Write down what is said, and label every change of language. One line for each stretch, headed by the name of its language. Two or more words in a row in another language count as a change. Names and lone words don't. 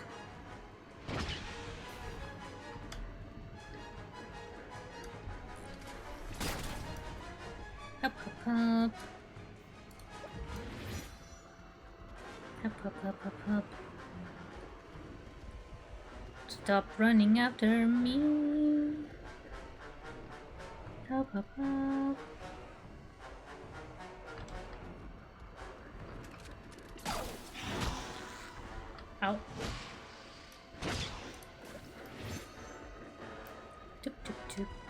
English: Hop, hop, hop. Hop, hop, hop, hop, hop. Stop running after me. Hop, hop, hop. Ow. Toop, toop, toop.